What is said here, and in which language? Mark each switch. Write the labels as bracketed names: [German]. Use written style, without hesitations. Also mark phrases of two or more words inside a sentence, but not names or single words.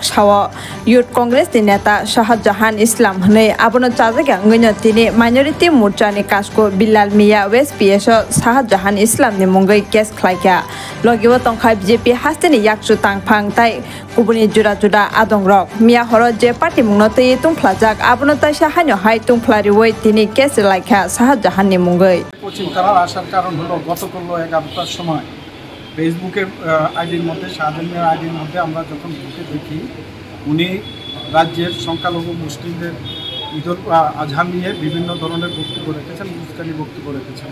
[Kok Borok] साव यूथ कांग्रेस नि नेता शाहजहान इस्लाम हनै आबनो चाजागा ngैनो तिनि माइनरिटी मोर्चानि काजको बिल्लाल मिया वेस्ट पीएस शाहजहान इस्लाम नि मुंगै केस खलाइका लगिबो तंखा बीजेपी हास्तेनि याकसु तांफां ताइ गुबुनि जुदा जुदा आदंरक मिया हर जे पार्टी मुंनो तै तुंफ्लाजाक आबनो ताइसा हानो हाय तुंफ्लारिवै तिनि केस लाइका शाहजहान नि मुंगै [Bangla] কোচিং করার আসার কারণ হলো গতকাল 11টার সময় ফেসবুকে আইডির মধ্যে শাহজাহানের আইডির মধ্যে আমরা যখন ঢুকে দেখি উনি রাজ্যের সংখ্যালঘু মুসলিমদের ঈদুল আজহা নিয়ে বিভিন্ন ধরনের বক্তব্য রেখেছেন, উস্কানি বক্তব্য রেখেছেন।